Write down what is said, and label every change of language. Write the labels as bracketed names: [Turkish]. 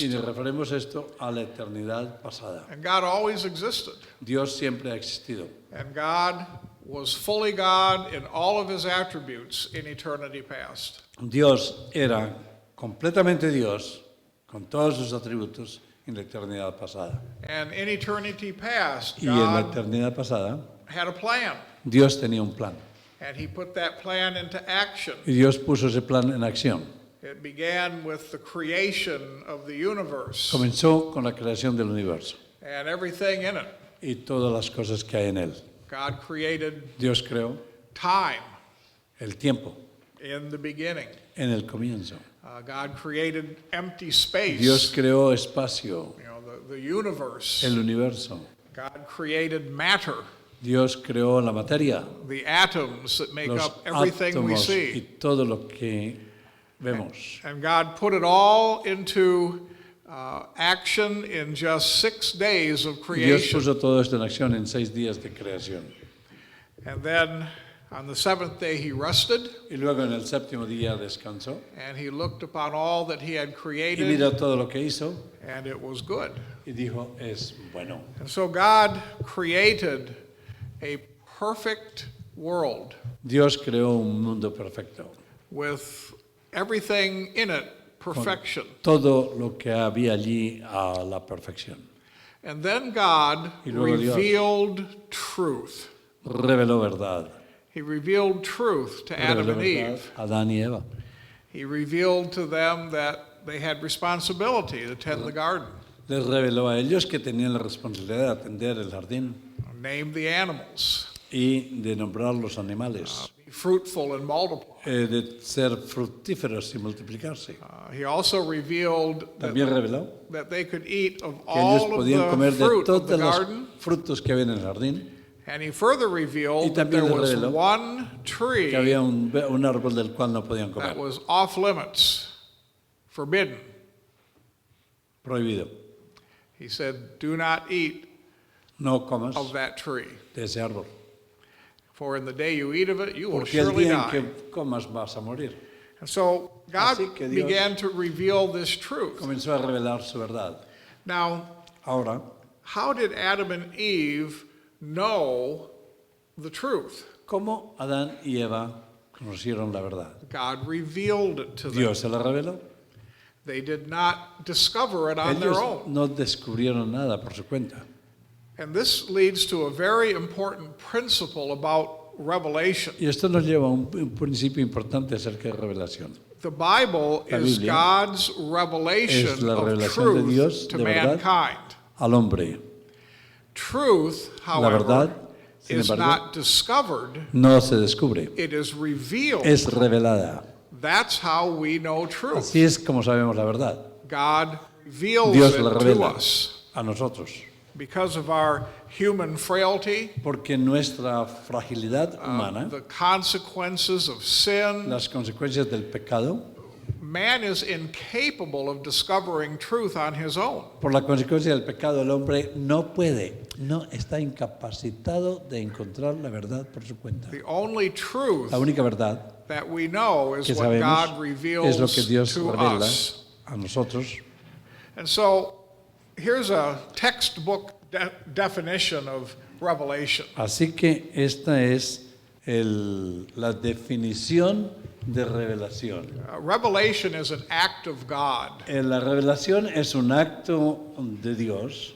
[Spanish] Y nos referimos esto a la eternidad pasada. [English] And God always existed. [Spanish] Dios siempre ha existido. [English] And God was fully God in all of his attributes in eternity past. [Spanish] Dios era completamente Dios con todos sus atributos en la eternidad pasada. [English] And in eternity past, [Spanish] Y en la [English] God [Spanish] eternidad pasada, [English] had a plan. [Spanish] Dios tenía un plan. [English] And he put that plan into action. [Spanish] Y Dios puso ese plan en acción. [English] It began with the creation of the universe [Spanish] Comenzó con la creación del universo [English] and everything in it. [Spanish] y todas las cosas que hay en él. [English] God created [Spanish] Dios creó [English] time, [Spanish] el tiempo, [English] in the beginning. [Spanish] en el comienzo. [English] God created empty space, [Spanish] Dios creó espacio, [English] the universe. [Spanish] el universo. [English] God created matter, [Spanish] Dios creó la materia, [English] the atoms that make [Spanish] los [English] up everything we [Spanish] átomos y [English] see. [Spanish] todo lo que vemos. [English] And God put it all into action in just 6 days of [Spanish] Dios [English] creation. [Spanish] puso todo esto en acción en 6 días de creación. [English] And then on the 7th day he rested, [Spanish] Y luego en el séptimo día descansó [English] and he looked upon all that he had [Spanish] y [English] created, [Spanish] miró todo lo que hizo [English] and it was good. [Spanish] y dijo, es bueno. [English] And so God created a perfect world [Spanish] Dios creó un mundo perfecto, [English] with everything in it perfection. [Spanish] todo lo que había allí a la perfección. [English] And then God [Spanish] Y luego Dios [English] revealed truth. [Spanish] Reveló verdad. [English] He revealed truth to Adam [Spanish] Reveló [English] and [Spanish] verdad [English] Eve. [Spanish] a Adán y Eva. [English] He revealed to them that they had responsibility to tend the garden, [Spanish] Les reveló a ellos que tenían la responsabilidad de atender el jardín [English] name the animals, [Spanish] y de nombrar los animales, [English] be fruitful and multiply. [Spanish] de ser fructíferos y multiplicarse. [English] He also revealed [Spanish] También reveló [English] that they could eat of [Spanish] que ellos [English] all of [Spanish] podían comer [English] the [Spanish] de [English] fruit of the [Spanish] todos los [English] garden. [Spanish] frutos que había en el jardín, [English] And he further [Spanish] Y [English] revealed that there [Spanish] también les [English] was [Spanish] reveló [English] one [Spanish] que [English] tree [Spanish] había un árbol del cual no podían [English] that [Spanish] comer, [English] was off limits, forbidden. [Spanish] prohibido. [English] He said, "Do not eat [Spanish] No comas [English] of that tree, [Spanish] de ese árbol, [English] for in the day you eat of it, you will [Spanish] porque el [English] surely [Spanish] día en [English] die." [Spanish] que comas vas a morir. [English] And so God [Spanish] Así que Dios [English] began to reveal this truth. [Spanish] Comenzó a revelar su verdad. [English] Now, [Spanish] Ahora, [English] how did Adam and Eve know the truth? [Spanish] ¿cómo Adán y Eva conocieron la verdad? [English] God revealed it to them. [Spanish] Dios se la reveló. [English] They did not discover it on their [Spanish] Ellos [English] own. [Spanish] no descubrieron nada por su cuenta. [English] And this leads to a very important principle about revelation. [Spanish] Y esto nos lleva a un principio importante acerca de revelación. [English] The Bible [Spanish] La [English] is [Spanish] Biblia [English] God's revelation [Spanish] es la [English] of [Spanish] revelación de Dios [English] truth to [Spanish] de verdad [English] mankind. [Spanish] al hombre. [English] Truth, [Spanish] La verdad, [English] however, [Spanish] sin [English] is [Spanish] embargo, [English] not discovered, [Spanish] no se descubre, [English] it is revealed. [Spanish] es revelada. [English] That's how we know truth. [Spanish] Así es como sabemos la verdad. [English] God reveals [Spanish] Dios la [English] it to [Spanish] revela [English] us [Spanish] a nosotros. [English] because of our human frailty, [Spanish] Porque nuestra fragilidad humana, [English] the consequences of sin. [Spanish] las consecuencias del pecado, [English] Man is incapable of discovering truth on his own. [Spanish] por la consecuencia del pecado el hombre no está incapacitado de encontrar la verdad por su cuenta. [English] The only truth [Spanish] La única verdad [English] that we know is [Spanish] que [English] what [Spanish] sabemos [English] God [Spanish] es lo que [English] reveals [Spanish] Dios [English] to [Spanish] revela [English] us. [Spanish] a nosotros. [English] And so here's a textbook definition of revelation. [Spanish] Así que esta es la definición de revelación. [English] Revelation is an act of God [Spanish] La revelación es un acto de Dios